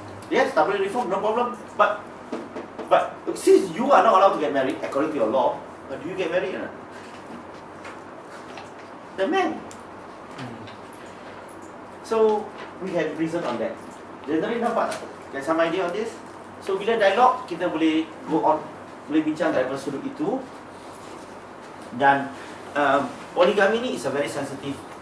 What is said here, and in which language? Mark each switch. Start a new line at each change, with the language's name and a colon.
English: Yes,
Malay: tak boleh
English: reform, no problem. But since you are not allowed to get married according to your law, do you get married or not? The man. So we have reason on that. Generally
Malay: nampak tak?
English: Get some idea on this?
Malay: So bila dialog kita boleh
English: go on,
Malay: boleh bincang daripada sudut itu. Dan poligami ni
English: is a very sensitive.